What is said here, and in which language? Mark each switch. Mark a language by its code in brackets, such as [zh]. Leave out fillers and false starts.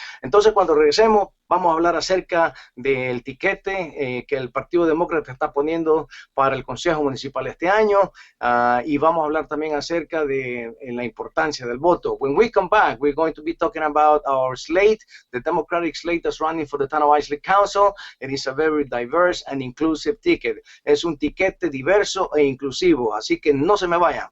[es] Entonces, cuando regresemos, vamos a hablar acerca del tiquete que el Partido Demócrata está poniendo para el Consejo Municipal este año y vamos a hablar también acerca de la importancia del voto. [en] When we come back, we're going to be talking about our slate, the Democratic slate that's running for the town of Islip Council. It is a very diverse and inclusive ticket. [es] Es un tiquete diverso e inclusivo, así que no se me vayan.